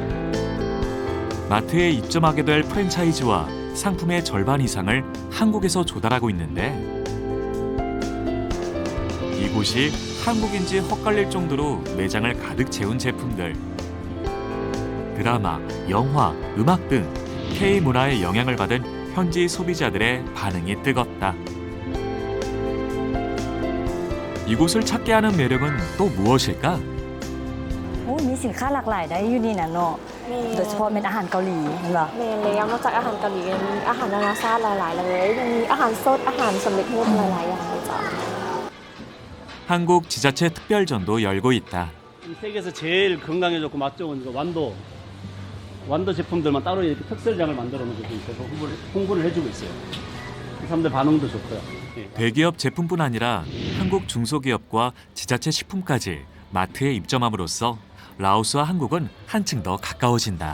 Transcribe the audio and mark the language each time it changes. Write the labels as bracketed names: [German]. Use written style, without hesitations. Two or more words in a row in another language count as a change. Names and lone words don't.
[Korean] 마트에 입점하게 될 프랜차이즈와 상품의 절반 이상을 한국에서 조달하고 있는데 이곳이 한국인지 헛갈릴 정도로 매장을 가득 채운 제품들. 드라마, 영화, 음악 등 K-문화의 영향을 받은 현지 소비자들의 반응이 뜨겁다. 이곳을 찾게 하는 매력은 또 무엇일까? [Thai] มีสินค้าหลากหลายได้อยู่นี่นะเนาะโดยเฉพาะเป็นอาหารเกาหลีเห็นป่ะ เมนเลยนอกจากอาหารเกาหลียังมีอาหารนานาชาติหลายๆเลยยังมีอาหารสดอาหารสำเร็จรูปหลายๆอย่างเลยจ้ะ [Korean] 한국 지자체 특별전도 열고 있다. 세계에서 제일 건강해졌고 맛 좋은 완도 제품들만 따로 이렇게 특설장을 만들어 놓고 있어서 홍보를 해주고 있어요. 사람들 반응도 좋고요. 예. 대기업 제품뿐 아니라 한국 중소기업과 지자체 식품까지 마트에 입점함으로써 라오스와 한국은 한층 더 가까워진다.